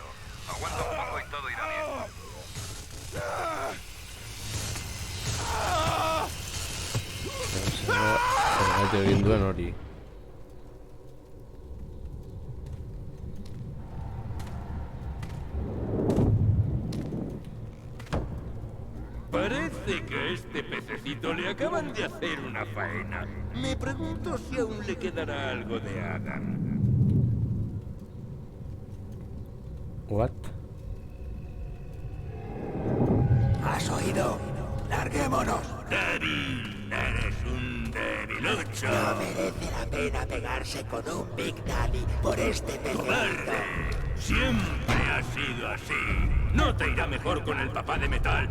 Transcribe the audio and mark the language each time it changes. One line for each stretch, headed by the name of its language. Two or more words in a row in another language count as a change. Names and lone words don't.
Spanish: Aguanta un poco y todo irá bien.
Basque: Zergaitik egin duen hori.
Spanish: Parece que a este pececito le acaban de hacer una faena. Me pregunto si aún le quedará algo de Adam.
English: What?
Spanish: ¿Has oído? ¡Larguémonos! Débil, eres un debilucho. No merece la pena pegarse con un Big Daddy por este pececito. ¡Cobarde! Siempre ha sido así. No te irá mejor con el papá de metal.